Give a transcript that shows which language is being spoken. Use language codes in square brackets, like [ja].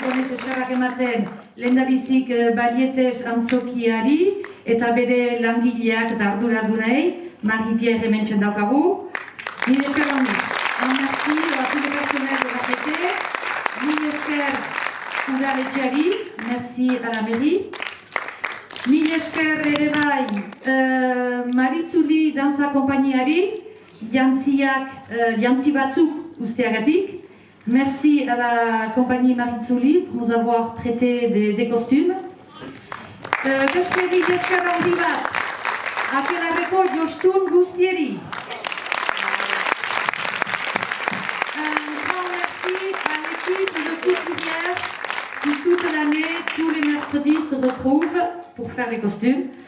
[eu] Eskerrak ematen lehendabizik Barietes antzokiari eta bere langileak eta arduradunei, Marie-Pierre hementsen daukagu. Mil esker handi. [fr] Merci à tous les personnels de la PT. [eu] Mil esker udaletxeari. [fr] Merci à la mairie. [eu] Mil esker ere bai Maritzuli dantza konpainiari, jantzi batzuk usteagatik. [fr] Merci à la compagnie Maritzuli pour nous avoir prêté des costumes. [eu] Besterik esker handi bat, Akelarreko jostun guztieri. [fr] Un grand merci à l'équipe de couturière qui toute l'année, tous les mercredis, se retrouvent pour faire les costumes.